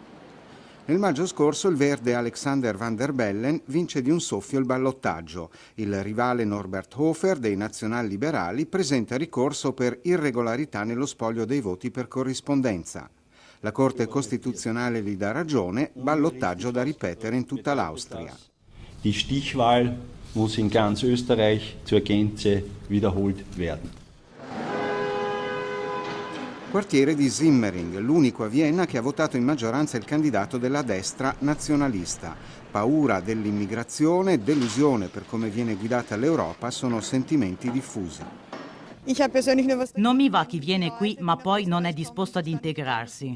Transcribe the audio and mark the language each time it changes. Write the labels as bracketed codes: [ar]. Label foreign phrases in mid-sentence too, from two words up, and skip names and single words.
[it] Nel maggio scorso il verde Alexander Van der Bellen vince di un soffio il ballottaggio. Il rivale Norbert Hofer dei nazional-liberali presenta ricorso per irregolarità nello spoglio dei voti per corrispondenza. La Corte Costituzionale gli dà ragione, ballottaggio da ripetere in tutta l'Austria. [de] Die Stichwahl muss in ganz Österreich zur Gänze wiederholt werden. [it] Quartiere di Simmering, l'unico a Vienna che ha votato in maggioranza il candidato della destra nazionalista. Paura dell'immigrazione, delusione per come viene guidata l'Europa sono sentimenti diffusi. Non mi va chi viene qui ma poi non è disposto ad integrarsi.